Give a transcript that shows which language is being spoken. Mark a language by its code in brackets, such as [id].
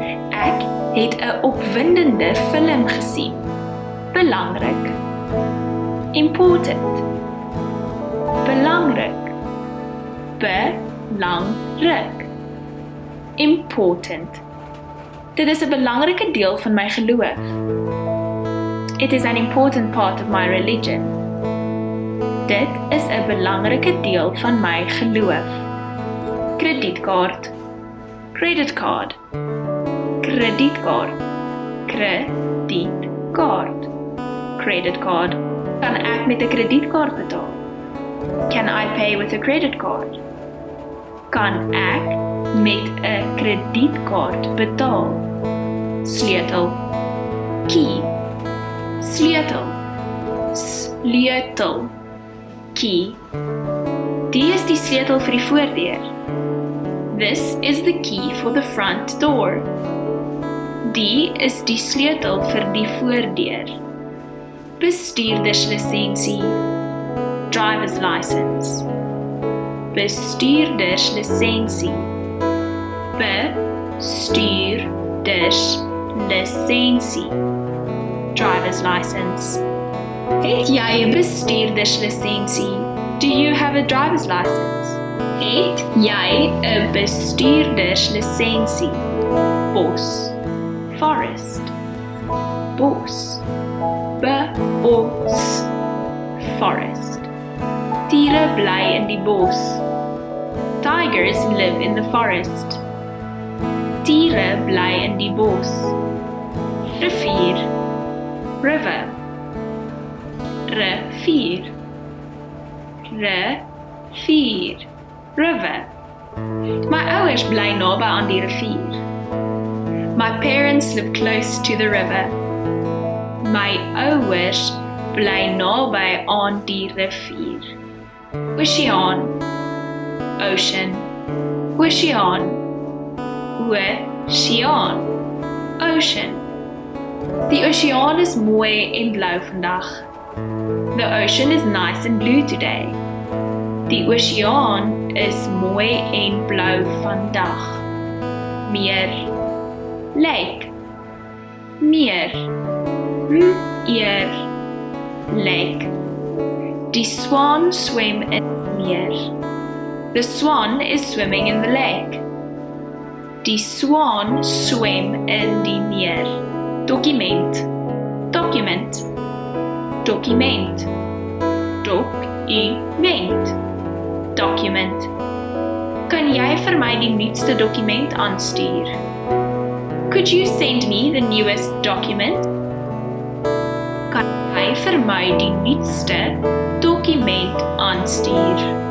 [af] Ek het 'n opwindende film gesien. Belangrik. Important. Belangrik. Belangrik. Important. Dit is 'n belangrike deel van my geloof. [en] It is an important part of my religion. [af] Dit is 'n belangrike deel van my geloof. Kredietkaart. Credit card. Kredietkaart. [en] Kredietkaart. Credit card. [af] Kan ek met 'n kredietkaart betaal? [en] Can I pay with a credit card? [af] Kan ek met 'n kredietkaart betaal? Sleutel. Key. Sleutel. Sleutel. Key. Die is die sleutel vir die voordeur. [en] This is the key for the front door. [af] Die is die sleutel vir die voordeur. [en] Bestuurderslisensie. Driver's license. [af] Bestuurderslisensie. Bestuurderslisensie. [en] Driver's license. [af] Het jy 'n bestuurderslisensie? [en] Do you have a driver's license? [af] Het jy 'n bestuurderslisensie? Bos. Forest. Bos. Bos. Forest. Diere bly in die bos. [en] Tigers live in the forest. [af] Diere bly in die bos. Rivier. River. Rivier. Rivier. River. My ouers bly naby aan die rivier. [en] My parents live close to the river. [af] My ouers bly naby aan die rivier. Oceaan. Ocean. Oceaan. Oceaan. Ocean. Die oceaan is mooi en blou vandag. [en] The ocean is nice and blue today. [af] Die oceaan is mooi en blou vandag. Meer. Lake. Meer. Meer. Lake. Die swan swim in die meer. [en] The swan is swimming in the lake. [af] Die swan swim in die meer. Dokument. Document. Dokument. Dokument. Document. Kan jy vir my die nuutste dokument aanstuur? [en] Could you send me the newest document? [af] Kan jy vir my die nuutste dokument aanstuur?